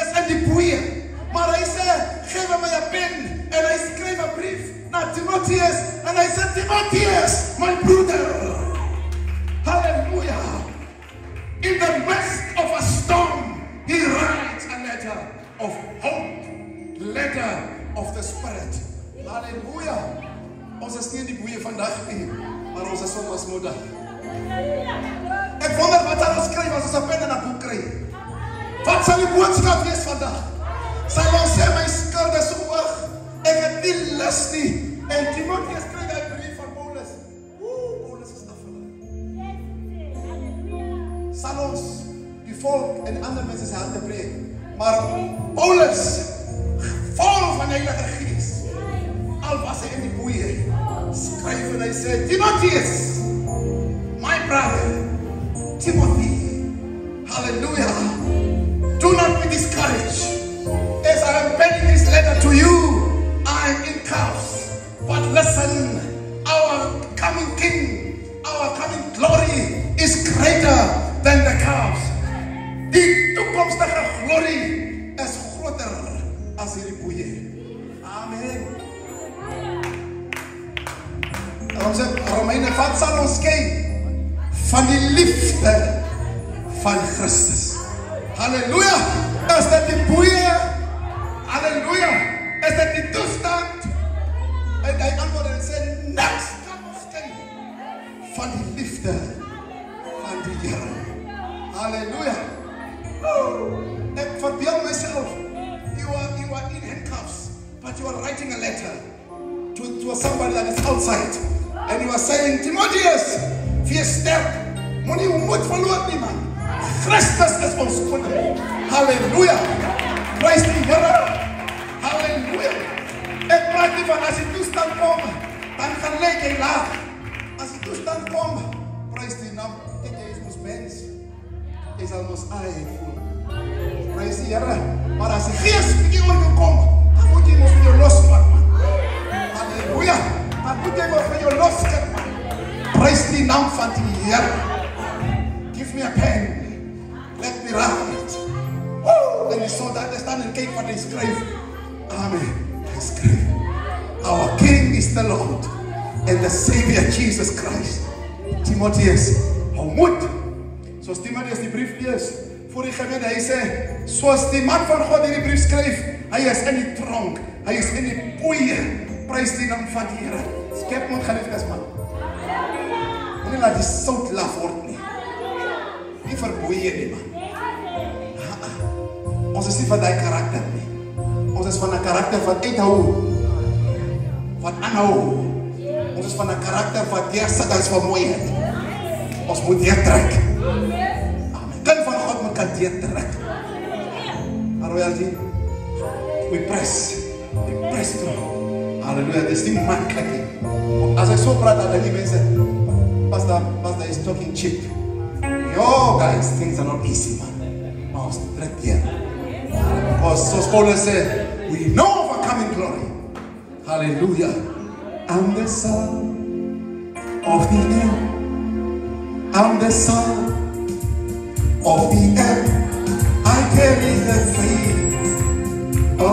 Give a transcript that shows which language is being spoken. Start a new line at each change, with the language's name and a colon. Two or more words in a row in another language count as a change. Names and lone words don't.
Afrikaans: die boeie. Maar hy sê, geef my 'n pen. En hy skryf 'n brief na Timotheus. En hy sê, Timotheus, my broeder. Hallelujah.
English: In the midst of a storm, he writes a letter of hope. Letter of the Spirit. Hallelujah.
Afrikaans: Ons is nie die boeie vandag nie, maar ons is soms moedig. Ek wonder wat sal ons skryf as ons 'n pen en 'n boek kry. Wat sal die boodskap wees vandag? Sal ons sê my skuld is so hoog, ek het nie lus nie. En Timotheus kry daai brief van Paulus. Paulus is afgelaai. Sal ons die volk en ander mense se harte breek. Maar Paulus, vol van die Heilige Gees, al was hy in die boeie, skryf en hy sê, Timotheus,
English: my brother, Timothy, hallelujah, do not be discouraged. As I am penning this letter to you, I am in chaos. But listen, our coming King, our coming glory is greater than the chaos.
Afrikaans: Die toekomstige glorie is groter as hierdie boeie. Amen. Daarom sê Romeine, wat sal ons skei van die liefde van Christus? Halleluja! Is dit die boeie? Halleluja! Is dit die toestand? En hy antwoord en sê, niks kan ons skei van die liefde van die Here. Halleluja! Ek verbeel myself,
English: you are in handcuffs, but you are writing a letter to somebody that is outside. And you are saying,
Afrikaans: Timotheus, wees sterk, moenie moed verloor nie man. Christus is ons koning. Halleluja. Prys die Here. Halleluja. Ek praat nie van as die toestand kom, dan gaan lyk hy laag. As die toestand kom, prys die naam. Dit is ons mens. Dit is al ons eie voel. Prys die Here. Maar as die Gees bietjie oor jou kom, dan moet jy mos vir jou losmaak man. Halleluja. Dan moet jy mos vir jou losmaak man. Prys die naam van die Here.
English: Give me a pen. Let me write.
Afrikaans: En die soldaat staan en kyk wat hy skryf. Amen. Hy skryf.
English: Our King is the Lord and the Savior Jesus Christ.
Afrikaans: Timotheus, hou moed. Soos Timotheus die brief lees, voor die gemeente, hy sê, soos die man van God hierdie brief skryf, hy is in die tronk, hy is in die boeie. Prys die naam van die Here. Skep moet geliefdes man. Moenie laat die sout laf word nie. Nie verboeie nie man. Ons is nie van die karakter nie. Ons is van die karakter van uithou, van aanhou. Ons is van die karakter van deursit as vermoeiheid. Ons moet deurtrek. Amen. Kind van God moet kan deurtrek.
English: Royalty, we press through.
Afrikaans: Halleluja, dit is nie makkelijk nie. As ek so praat, dan die mense,
English: Pastor is talking cheap. Yo guys, things are not easy man.
Afrikaans: Maar ons trek deur.
English: Because soos Paulus said, we know overcoming glory. Hallelujah. I'm the son of the end. I'm the son of the end. I carry the faith of God.